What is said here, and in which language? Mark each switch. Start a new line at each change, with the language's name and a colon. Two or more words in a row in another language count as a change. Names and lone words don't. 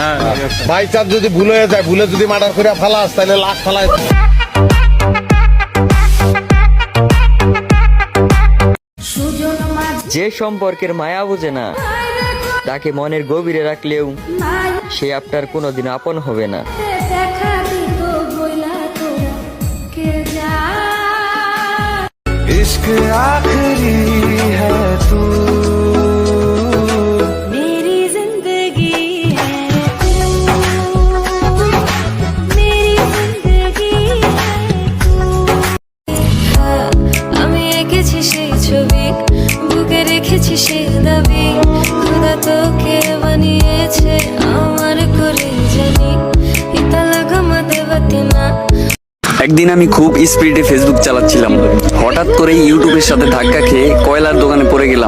English: by chance
Bangla: যদি ভুল হয়ে যায়, ভুলে যদি মার্ডার করে ফেলাস তাহলে লাখ ফেলায়। যে সম্পর্কের মায়া বোঝে না, তাকে মনের গভীরে রাখলেও সে আপনার কোনোদিন আপন হবে না।
Hindi: इश्क आखिरी है तू, मेरी जिंदगी है तू, मेरी जिंदगी है तू।
Bangla: আমি এঁকেছি সেই ছবি, বুকে রেখেছি সেই দাবি, খোদা তোকে বানিয়েছে আমার করে জানি, ইতা লাগা মদেবতী না। একদিন আমি খুব স্পিডে ফেসবুক চালাচ্ছিলাম, হঠাৎ করে ইউটিউবের সাথে ধাক্কা খেয়ে কয়লার দোকানে পড়ে গেলাম।